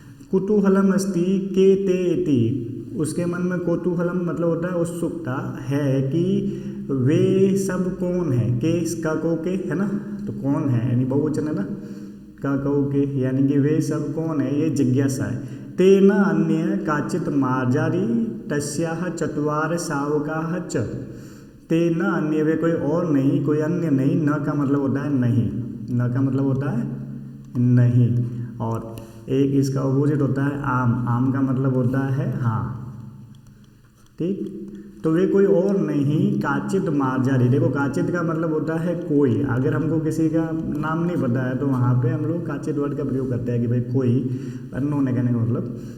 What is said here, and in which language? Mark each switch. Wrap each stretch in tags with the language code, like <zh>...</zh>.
<sa>कुतूहलम अस्ति के ते इति,</sa> <hi>उसके मन में कौतूहलम मतलब होता है उत्सुकता है कि वे सब कौन है। के का को के, है ना, तो कौन है यानी बहुवचन है ना, का कहो के, यानी कि वे सब कौन है, ये जिज्ञासा है।</hi> <sa>तेन अन्य काचित मार्जारी तस्याः चत्वार शावकाः च। तेन अन्य,</sa> <hi>वे कोई और नहीं, कोई अन्य नहीं। न का मतलब होता है नहीं, न का मतलब होता है नहीं। और एक इसका अपोजिट होता है आम, आम का मतलब होता है हाँ, ठीक। तो वे कोई और नहीं,</hi> <sa>काचित मार्जारी।</sa> <hi>देखो काचित का मतलब होता है कोई, अगर हमको किसी का नाम नहीं पता है तो वहाँ पे हम लोग काचित वर्ड का प्रयोग करते हैं कि भाई कोई, अननोन है कहने का मतलब।</hi>